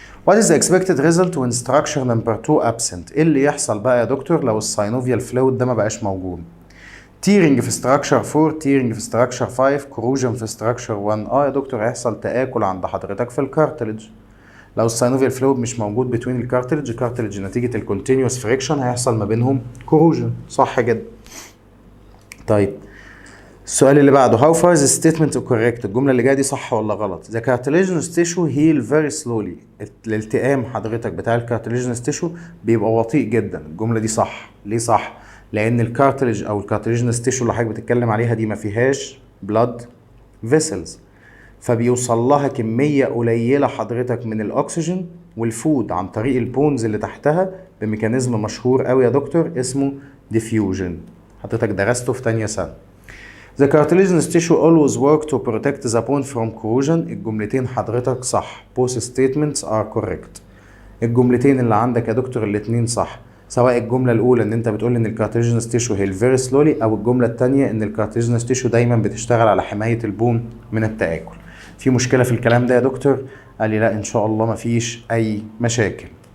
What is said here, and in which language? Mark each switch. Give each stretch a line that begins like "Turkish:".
English: What is the expected result when structure number 2 absent؟
Arabic: ايه اللي يحصل بقى يا دكتور لو الساينوفيال فلويد ده ما بقاش موجود؟ tearing في structure 4، tearing في structure 5، corrosion في structure 1. يا دكتور هيحصل تآكل عند حضرتك في الكارتلج. لو الساينوفيال فلويد مش موجود between الكارتلج نتيجة الكونتينيوس فريكشن هيحصل ما بينهم corrosion. صح جدا. طيب السؤال اللي بعده
English: how far is the statement correct؟
Arabic: الجملة اللي جاية دي صح ولا غلط؟
English: the cartilaginous tissue heal very slowly.
Arabic: الالتئام حضرتك بتاع الكارتيلاجينس تيشو بيبقى بطيء جدا. الجملة دي صح. ليه صح؟ لأن الكارتلج أو الكارتيلاجينس تيشو اللي حضرتك بتتكلم عليها دي ما فيهاش blood vessels، فبيوصل لها كمية قليلة حضرتك من الأكسجين والفود عن طريق البونز اللي تحتها بميكانيزم مشهور قوي يا دكتور اسمه diffusion. حضرتك درسته في تانية سنة.
English: The cartilaginous tissue always work to protect the bone from corrosion.
Arabic: الجملتين حضرتك صح.
English: Both statements are correct.
Arabic: الجملتين اللي عندك يا دكتور الاتنين صح، سواء الجملة الأولى إن أنت بتقول إن الكارتيلاجينس تيشو هي very slowly، أو الجملة التانية إن الكارتيلاجينس تيشو دايما بتشتغل على حماية البون من التآكل. في مشكلة في الكلام ده يا دكتور؟ قال لي لا إن شاء الله مفيش أي مشاكل.